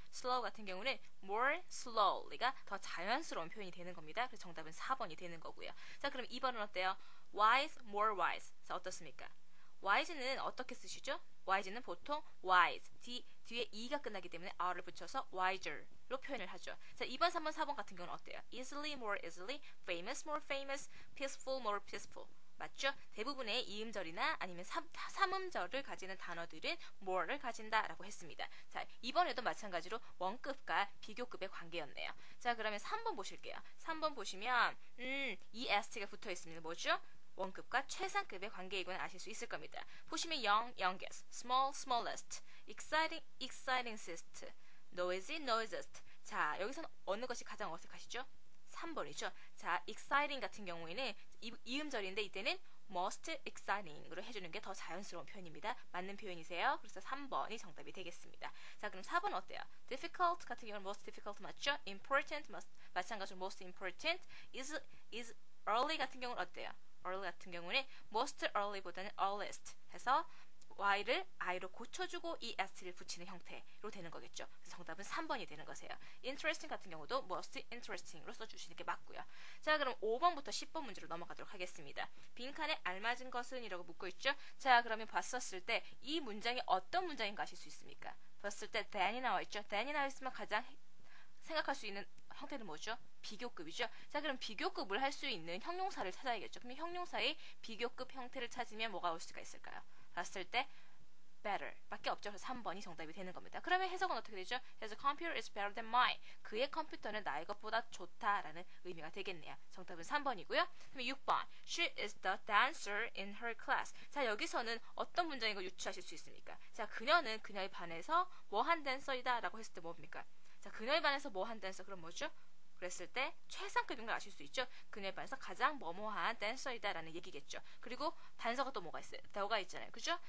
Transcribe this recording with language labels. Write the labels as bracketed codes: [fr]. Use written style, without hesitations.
[ko] slow 같은 경우는 more slowly가 더 자연스러운 표현이 되는 겁니다. 그래서 정답은 4번이 되는 거고요. 자, 그럼 2번은 어때요? wise, more wise. 자, 어떻습니까? wise는 어떻게 쓰시죠? wise는 보통 wise, 뒤에 e가 끝나기 때문에 r을 붙여서 wiser로 표현을 하죠. 자, 2번, 3번, 4번 같은 경우는 어때요? [en] easily, more easily, famous, more famous, peaceful, more peaceful. [ko] 맞죠? 대부분의 이음절이나 아니면 삼음절을 가지는 단어들은 more를 가진다라고 했습니다. 자, 이번에도 마찬가지로 원급과 비교급의 관계였네요. 자, 그러면 3번 보실게요. 3번 보시면 EST가 붙어 있습니다. 뭐죠? 원급과 최상급의 관계이곤 아실 수 있을 겁니다. 보시면 [en] young, youngest, small, smallest, exciting, excitingest, noisy, noisiest. [ko] 자, 여기서는 어느 것이 가장 어색하시죠? 3번이죠. 자, exciting 같은 경우에는 이음절인데 이때는 most exciting으로 해주는 게 더 자연스러운 표현입니다. 맞는 표현이세요. 그래서 3번이 정답이 되겠습니다. 자, 그럼 4번 어때요? difficult 같은 경우는 most difficult 맞죠? important, 마찬가지로 most important, is early 같은 경우는 어때요? early 같은 경우는 most early보다는 earliest 해서 y를 i로 고쳐주고 est를 붙이는 형태로 되는 거겠죠. 그래서 정답은 3번이 되는 거세요. interesting 같은 경우도 most interesting으로 써주시는 게 맞고요. 자, 그럼 5번부터 10번 문제로 넘어가도록 하겠습니다. 빈칸에 알맞은 것은 이라고 묻고 있죠. 자, 그러면 봤었을 때 이 문장이 어떤 문장인가 아실 수 있습니까? 봤을 때 than이 나와 있죠. than이 나와 있으면 가장 생각할 수 있는 형태는 뭐죠? 비교급이죠. 자, 그럼 비교급을 할 수 있는 형용사를 찾아야겠죠. 그럼 형용사의 비교급 형태를 찾으면 뭐가 올 수가 있을까요? 봤을 때 better 밖에 없죠. 그래서 3번이 정답이 되는 겁니다. 그러면 해석은 어떻게 되죠? [en] His computer is better than mine. [ko] 그의 컴퓨터는 나의 것보다 좋다라는 의미가 되겠네요. 정답은 3번이고요. 그럼 6번 [en] She is the dancer in her class. [ko] 자, 여기서는 어떤 문장인 걸 유추하실 수 있습니까? 자, 그녀는 그녀의 반에서 뭐한 댄서이다 라고 했을 때 뭡니까? 자, 그녀의 반에서 뭐한 댄서 그럼 뭐죠? 그랬을 때 최상급인 걸 아실 수 있죠. 그녀의 반에서 가장 뭐뭐한 댄서이다라는 얘기겠죠. 그리고 단서가 또 뭐가 있어요? 더가 있잖아요. 그죠?